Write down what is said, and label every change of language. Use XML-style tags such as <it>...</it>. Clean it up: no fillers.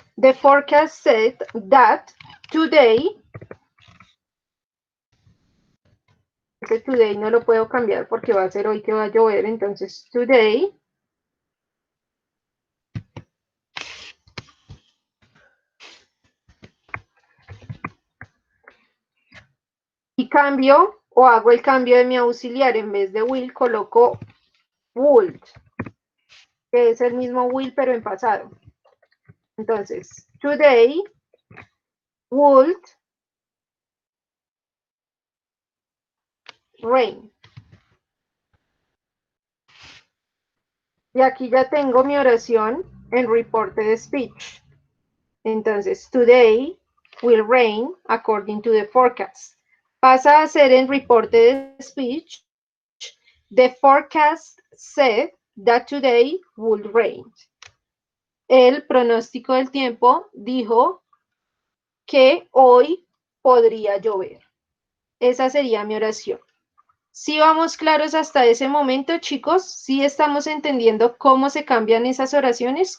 <en>The forecast said that today,</en> <es>este today no lo puedo cambiar porque va a ser hoy que va a llover, entonces today y cambio o hago el cambio de mi auxiliar, en vez de will coloco would, que es el mismo will pero en pasado. Entonces,</es> <en>today would rain.</en> <es>Y aquí ya tengo mi oración en reported speech. Entonces,</es> <en>today will rain according to the forecast.</en> <es>Pasa a ser en reported speech.</es> <en>The forecast said that today would rain.</en> <es>El pronóstico del tiempo dijo que hoy podría llover. Esa sería mi oración. ¿Sí vamos claros hasta ese momento, chicos? ¿Sí estamos entendiendo cómo se cambian esas oraciones?</es>